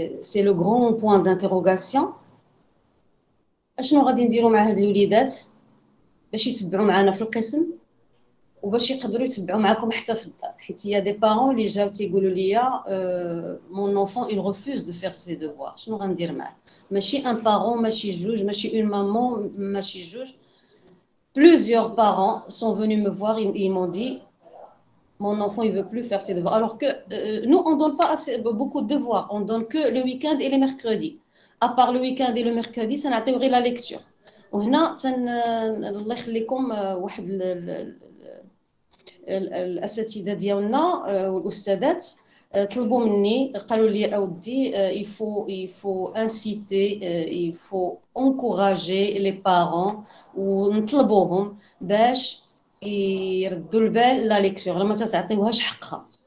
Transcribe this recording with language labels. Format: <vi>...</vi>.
<fr>C'est le grand point d'interrogation.</fr> <ar>اشنو غادي نديرو مع هاد الوليدات باش يتبعوا معنا في القسم وباش يقدروا يتبعوا معكم حتى في الدار، حيت هي دي بارون اللي جاو تيقولوا لي مون انفون</ar> <fr>il refuse de faire ses devoirs.</fr> <ar>شنو غندير معاه؟ ماشي ان بارون، ماشي جوج، ماشي اون مامون، ماشي جوج.</ar> <fr>Plusieurs parents sont venus me voir, ils m'ont dit mon enfant il veut plus faire ses devoirs, alors que nous on donne pas assez, beaucoup de devoirs, on donne que le week-end et les mercredis. À part le week-end et le mercredi</fr> <ar>سنعطيو غير</ar> <fr>la lecture.</fr> <ar>وهنا الله يخليكم واحد الاساتذه ديالنا والاستاذات طلبوا مني، قالوا لي اودي</ar> <fr>il faut inciter, il faut encourager les parents</fr> <ar>ونطلبوهم باش يردوا البال لا ليكتور لما تعطيوهاش حقها.</ar>